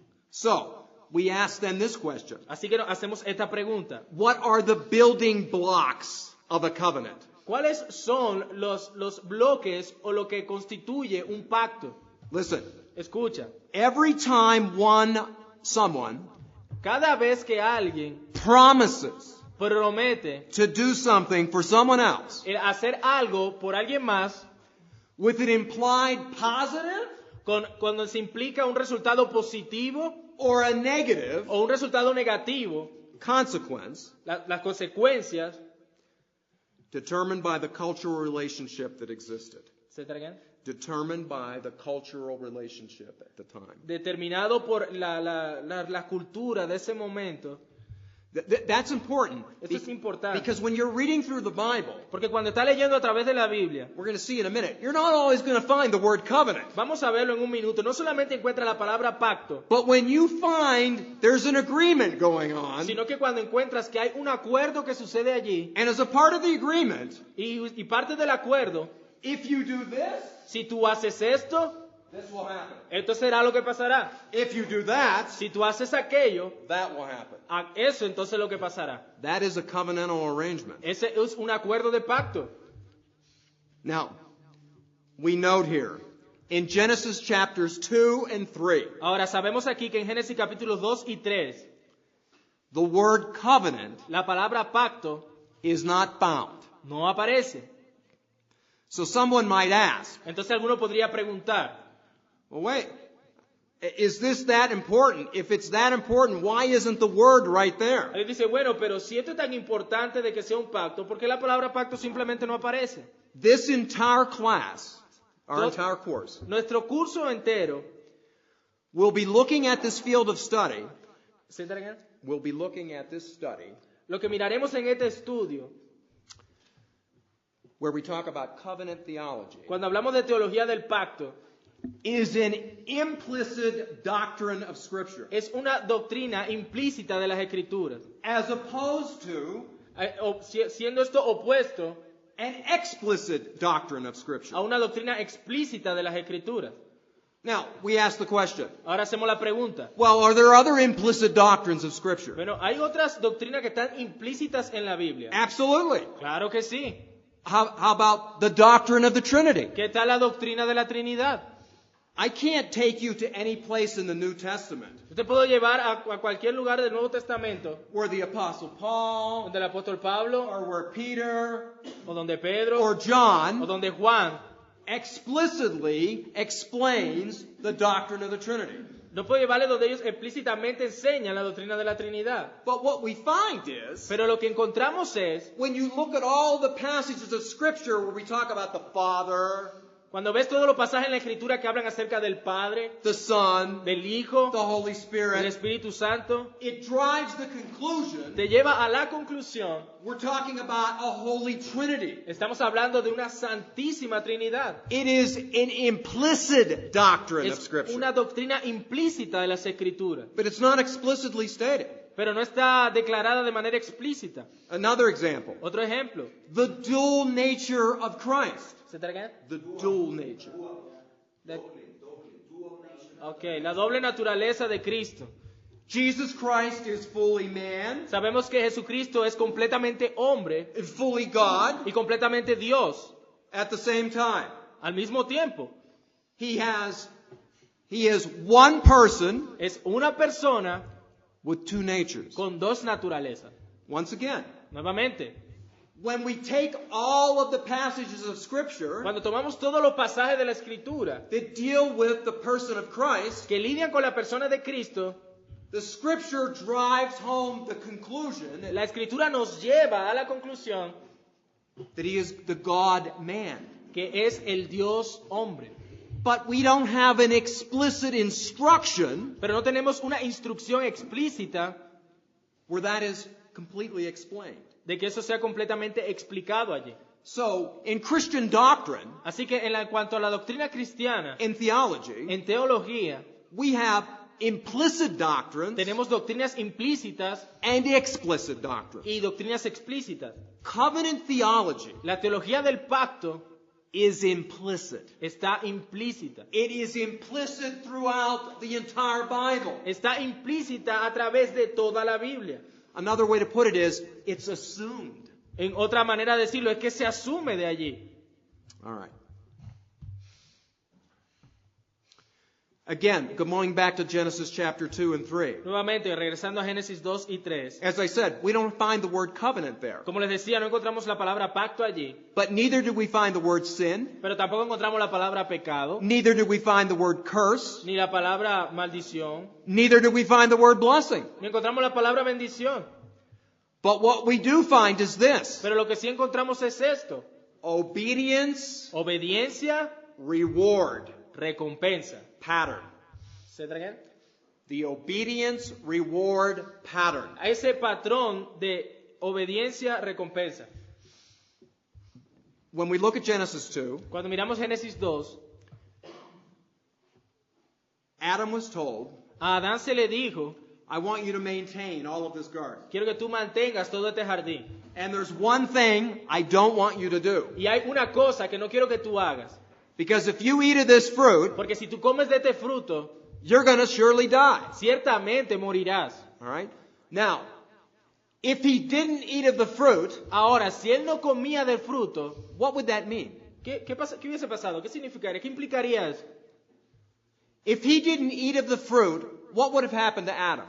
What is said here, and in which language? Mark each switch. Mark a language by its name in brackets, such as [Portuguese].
[English] So, we ask then this question. [Spanish] Así que hacemos esta pregunta. [English] What are the building blocks of a covenant? [Spanish] ¿Cuáles son los bloques o lo que constituye un pacto? [English] Listen, [Spanish] Escucha, [English] every time someone [Spanish] cada vez que alguien [English] promises [Spanish] promete [English] to do something for someone else [Spanish] el hacer algo por alguien más [English] with an implied positive [Spanish] cuando se implica un resultado positivo [English] or a negative [Spanish] o un resultado negativo, [English] consequence [Spanish] las consecuencias, [English] determined by the cultural relationship that existed. [Spanish] etc., [English] Determined by the cultural relationship at the time. [Spanish] determinado por la cultura de ese momento. [English] That's important. [Spanish] Esto es importante. [English] Because when you're reading through the Bible, [Spanish] Porque cuando está leyendo a través de la Biblia, [English] we're going to see in a minute, you're not always going to find the word covenant. [Spanish] vamos a verlo en un minuto, no solamente encuentra la palabra pacto, [English] But when you find there's an agreement going on, [Spanish] sino que cuando encuentras que hay un acuerdo que sucede allí, [English] and as a part of the agreement, [Spanish] y parte del acuerdo, [English] if you do this, [Spanish] si tú haces esto, [English] this will happen. [Spanish] esto será lo que pasará. [English] If you do that, [Spanish] Si tú haces aquello, [English] that will happen. [Spanish] eso entonces es lo que pasará. [English] That is a covenantal arrangement. [Spanish] Ese es un acuerdo de pacto. [English] Now, we note here, in Genesis chapters 2 and 3, [Spanish] Ahora sabemos aquí que en Génesis capítulos 2 y 3, [English] the word covenant [Spanish] la palabra pacto [English] is not found. [Spanish] no aparece. [English] So someone might ask, [Spanish] Entonces alguno podría preguntar, [English] well, wait, is this that important? If it's that important, why isn't the word right there? [Spanish] él dice, bueno, pero si esto es tan importante de que sea un pacto, ¿por qué la palabra pacto simplemente no aparece? [English] This entire class, our [Spanish] Todo- [English] entire course, [Spanish] Nuestro curso entero, [English] we'll be looking at this field of study. [Spanish] ¿sí? [English] We'll be looking at this study [Spanish] Lo que miraremos en este estudio, [English] where we talk about covenant theology, [Spanish] cuando hablamos de teología del pacto, [English] is an implicit doctrine of Scripture, [Spanish] es una doctrina implícita de las Escrituras, [English] as opposed to [Spanish] siendo esto opuesto [English] an explicit doctrine of Scripture. [Spanish] a una doctrina explícita de las Escrituras. [English] Now, we ask the question, [Spanish] Ahora hacemos la pregunta. [English] well, are there other implicit doctrines of Scripture? [Spanish] Bueno, ¿hay otras doctrinas que están implícitas en la Biblia? [English] Absolutely. [Spanish] Claro que sí. [English] How about the doctrine of the Trinity? [Spanish] ¿Qué tal la doctrina de la Trinidad? [English] I can't take you to any place in the New Testament [Spanish] Yo te puedo llevar a cualquier lugar del Nuevo Testamento, [English] where the Apostle Paul, [Spanish] donde el apóstol Pablo, [English] or where Peter, [Spanish] o donde Pedro, [English] or John [Spanish] donde Juan, [English] explicitly explains the doctrine of the Trinity. [Spanish] no puedo llevarle donde ellos explícitamente enseñan la doctrina de la Trinidad. [English] But what we find is, [Spanish] Pero lo que encontramos es, [English] when you look at all the passages of Scripture where we talk about the Father, [Spanish] cuando ves todos los pasajes en la Escritura que hablan acerca del Padre, [English] the Son, [Spanish] del Hijo, [English] the Holy [Spanish] del [English] Spirit, [Spanish] Espíritu Santo, [English] it drives the conclusion [Spanish] te lleva a la conclusión, [English] we're talking about a Holy Trinity. [Spanish] estamos hablando de una santísima Trinidad. [English] It is an implicit doctrine of [Spanish] Es [English] Scripture, [Spanish] una doctrina implícita de las Escrituras, [English] but it's not explicitly stated. [Spanish] pero no está declarada de manera explícita. [English] Another example, [Spanish] Otro ejemplo. [English] the dual nature of Christ. [Spanish] ¿Se traga? [English] The dual nature. [Spanish] Ok, la doble naturaleza de Cristo. [English] Jesus Christ is fully man [Spanish] Sabemos que Jesucristo es completamente hombre [English] and fully God [Spanish] y completamente Dios [English] at the same time. [Spanish] al mismo tiempo. [English] He is one person [Spanish] Es una persona [English] with two natures. [Spanish] con dos naturalezas. [English] Once again, [Spanish] Nuevamente, [English] when we take all of the passages of Scripture [Spanish] cuando tomamos todos los pasajes de la Escritura [English] that deal with the person of Christ, [Spanish] que lidian con la persona de Cristo, [English] the Scripture drives home the conclusion [Spanish] la Escritura nos lleva a la conclusión [English] that He is the God-man. [Spanish] que es el Dios hombre. [English] But we don't have an explicit instruction [Spanish] Pero no tenemos una instrucción explícita [English] where that is completely explained. [Spanish] de que eso sea completamente explicado allí. [English] So, in Christian doctrine, [Spanish] Así que en cuanto a la doctrina cristiana, [English] in theology, [Spanish] en teología, [English] we have implicit doctrines [Spanish] tenemos doctrinas implícitas [English] and explicit doctrines. [Spanish] y doctrinas explícitas. [English] Covenant theology [Spanish] La teología del pacto [English] is implicit. [Spanish] está implícita. [English] It is implicit throughout the entire Bible. [Spanish] Está implícita a través de toda la Biblia. [English] Another way to put it is, it's assumed. [Spanish] En otra manera de decirlo es que se asume de allí. [English] All right. Again, going back to Genesis chapter 2 and 3. [Spanish] Nuevamente, regresando a Génesis 2 y 3. [English] As I said, we don't find the word covenant there. [Spanish] Como les decía, no encontramos la palabra pacto allí, [English] But neither do we find the word sin. [Spanish] pero tampoco encontramos la palabra pecado, [English] Neither do we find the word curse. [Spanish] ni la palabra maldición, [English] Neither do we find the word blessing. [Spanish] ni encontramos la palabra bendición. [English] But what we do find is this. [Spanish] Pero lo que sí encontramos es esto: [English] Obedience, [Spanish] obediencia, [English] reward, [Spanish] recompensa. [English] pattern. [Spanish] ¿Se traen? [English] The obedience, reward, pattern. [Spanish] A ese patrón de obediencia, recompensa. [English] When we look at Genesis 2, [Spanish] Cuando miramos Génesis 2, [English] Adam was told, [Spanish] a Adán se le dijo: [English] I want you to maintain all of this garden. [Spanish] quiero que tú mantengas todo este jardín. [English] And there's one thing I don't want you to do. [Spanish] Y hay una cosa que no quiero que tú hagas, [English] Because if you eat of this fruit, [Spanish] porque si tú comes de este fruto, [English] you're going to surely die. [Spanish] ciertamente morirás. [English] All right? Now, if he didn't eat of the fruit, [Spanish] Ahora, si él no comía del fruto, [English] what would that mean? [Spanish] ¿qué hubiese pasado? ¿Qué significaría? ¿Qué implicaría eso? [English] If he didn't eat of the fruit, what would have happened to Adam?